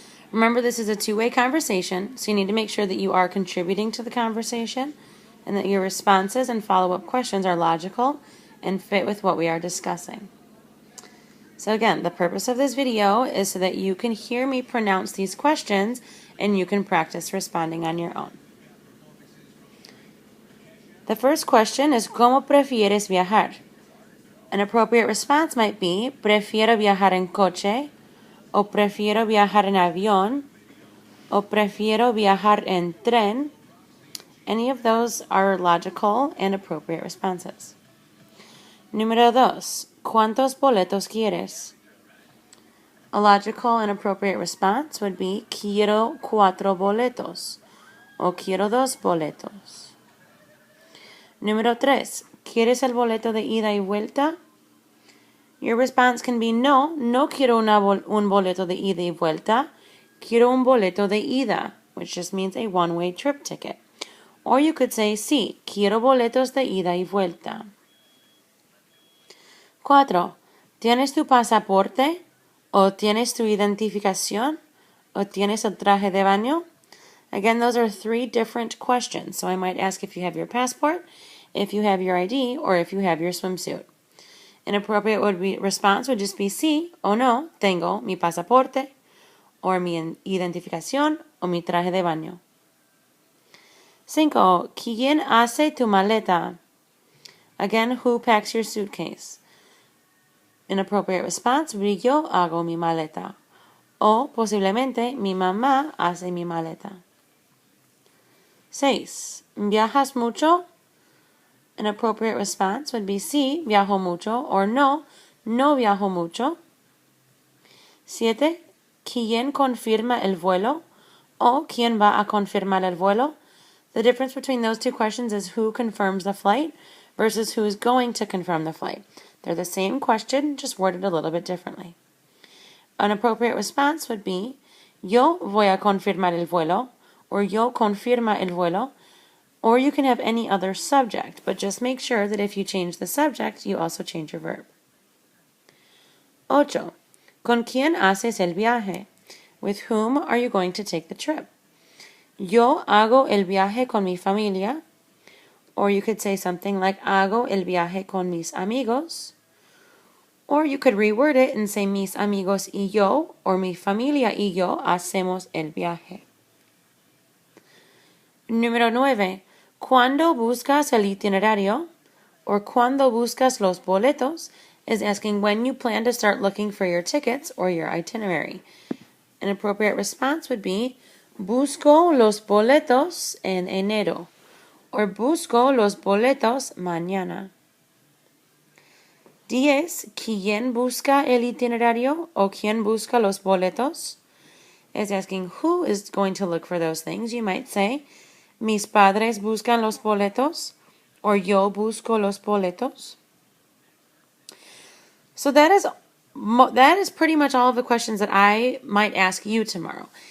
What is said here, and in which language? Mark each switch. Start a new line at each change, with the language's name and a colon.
English: Remember, this is a two-way conversation, so you need to make sure that you are contributing to the conversation and that your responses and follow-up questions are logical and fit with what we are discussing. So again, the purpose of this video is so that you can hear me pronounce these questions and you can practice responding on your own. The first question is,
Spanish: ¿Cómo prefieres viajar?
English: An appropriate response might be,
Spanish: prefiero viajar en coche, o prefiero viajar en avión, o prefiero viajar en tren.
English: Any of those are logical and appropriate responses.
Spanish: Número 2. ¿Cuántos boletos quieres?
English: A logical and appropriate response would be,
Spanish: quiero 4 boletos, o quiero 2 boletos. Número 3. ¿Quieres el boleto de ida y vuelta?
English: Your response can be,
Spanish: no quiero un boleto de ida y vuelta. Quiero un boleto de ida,
English: which just means a one-way trip ticket. Or you could say,
Spanish: sí, quiero boletos de ida y vuelta. 4. ¿Tienes tu pasaporte? ¿O tienes tu identificación? ¿O tienes el traje de baño?
English: Again, those are 3 different questions. So I might ask if you have your passport, if you have your ID, or if you have your swimsuit. An appropriate response would just be
Spanish: sí o no, tengo mi pasaporte,
English: or
Spanish: mi identificación, o mi traje de baño. 5. ¿Quién hace tu maleta?
English: Again, who packs your suitcase? An appropriate response would be
Spanish: yo hago mi maleta. O posiblemente mi mamá hace mi maleta. 6. ¿Viajas mucho?
English: An appropriate response would be
Spanish: sí, viajo mucho,
English: or
Spanish: no viajo mucho. 7. ¿Quién confirma el vuelo? O ¿quién va a confirmar el vuelo?
English: The difference between those two questions is who confirms the flight versus who is going to confirm the flight. They're the same question, just worded a little bit differently. An appropriate response would be,
Spanish: yo voy a confirmar el vuelo,
English: or
Spanish: yo confirma el vuelo,
English: or you can have any other subject, but just make sure that if you change the subject, you also change your verb. 8.
Spanish: ¿Con quién haces el viaje?
English: With whom are you going to take the trip?
Spanish: Yo hago el viaje con mi familia,
English: or you could say something like
Spanish: hago el viaje con mis amigos,
English: or you could reword it and say
Spanish: mis amigos y yo,
English: or
Spanish: mi familia y yo hacemos el viaje. Número 9. ¿Cuándo buscas el itinerario? Or cuando buscas los boletos
English: is asking when you plan to start looking for your tickets or your itinerary. An appropriate response would be,
Spanish: busco los boletos en enero,
English: or
Spanish: busco los boletos mañana. 10. ¿Quién busca el itinerario o quién busca los boletos?
English: Is asking who is going to look for those things. You might say,
Spanish: mis padres buscan los boletos,
English: or
Spanish: yo busco los boletos.
English: So that is pretty much all of the questions that I might ask you tomorrow.